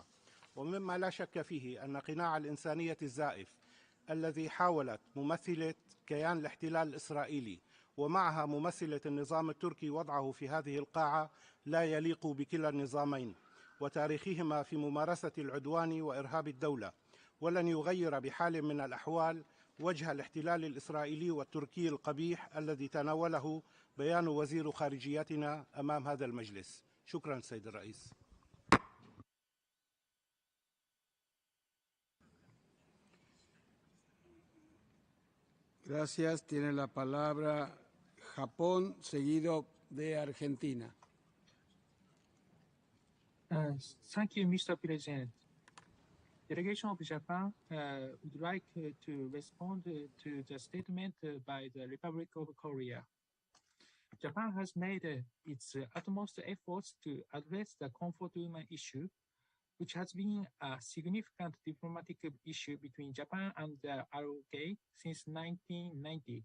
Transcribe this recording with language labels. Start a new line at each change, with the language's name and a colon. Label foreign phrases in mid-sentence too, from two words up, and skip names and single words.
Arabic: ومما لا شك فيه أن قناع الإنسانية الزائف الذي حاولت ممثلة كيان الاحتلال الإسرائيلي ومعها ممثلة النظام التركي وضعه في هذه القاعة لا يليق بكلا النظامين وتاريخهما في ممارسة العدوان وإرهاب الدولة، ولن يغير بحال من الأحوال وجه الاحتلال الإسرائيلي والتركي القبيح الذي تناوله بيان وزير خارجيتنا أمام هذا المجلس. شكرا سيد الرئيس.
Spanish: Gracias. Tiene la palabra Japón, seguido de Argentina.
English: Thank you, Mr. President. Delegation of Japan would like to respond to the statement by the Republic of Korea. Japan has made its utmost efforts to address the comfort women issue, which has been a significant diplomatic issue between Japan and the ROK since 1990.